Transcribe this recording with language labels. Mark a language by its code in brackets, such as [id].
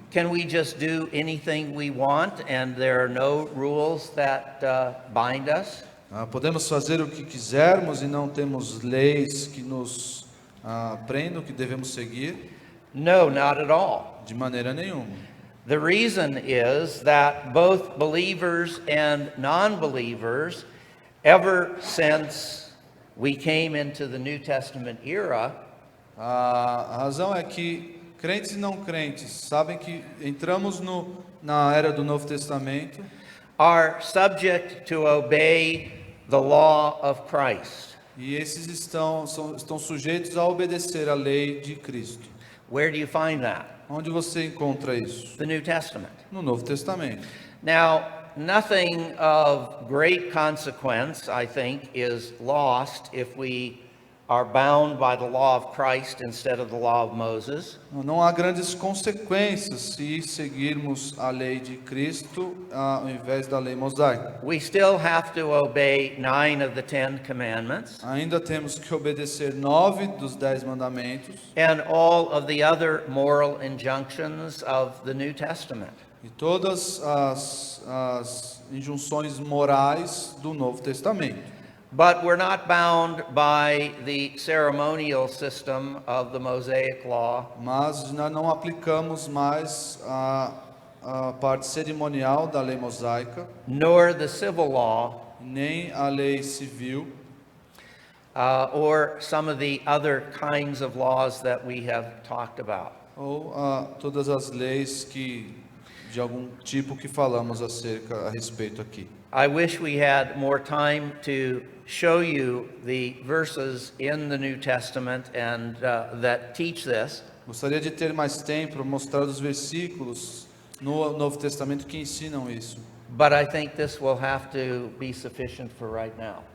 [en] Can we just do anything we want and there are no rules that bind us? [pt] Podemos fazer o que quisermos e não temos leis que nos prendam, que devemos seguir? [en] No, not at all. [pt] De maneira nenhuma. [en] The reason is that both believers and non-believers, ever since we came into the New Testament era, [pt] A razão é que crentes e não crentes sabem que entramos na era do Novo Testamento [en] are subject to obey the law of Christ. [pt] e esses estão sujeitos a obedecer a lei de Cristo. [en] Where do you find that? [pt] Onde você encontra isso? [en] The New Testament. [pt] No Novo Testamento. [en] Now, nothing of great consequence, I think, is lost if we are bound by the law of Christ instead of the law of Moses. [pt] Não há grandes consequências se seguirmos a lei de Cristo ao invés da lei mosaica. [en] We still have to obey 9 of the 10 commandments [pt] Ainda temos que obedecer 9 dos 10 mandamentos [en] and all of the other moral injunctions of the New Testament. [pt] e todas as injunções morais do Novo Testamento. [en] But we're not bound by the ceremonial system of the Mosaic law, [pt] Mas nós não aplicamos mais a parte cerimonial da lei mosaica, [en] nor the civil law, [pt] nem a lei civil, [en] or some of the other kinds of laws that we have talked about. [pt] ou todas as leis de algum tipo que falamos a respeito aqui. [en] I wish we had more time to show you the verses in the New Testament and that teach this. [pt] Gostaria de ter mais tempo para mostrar os versículos no Novo Testamento que ensinam isso, [en] But I think this will have to be sufficient for right now.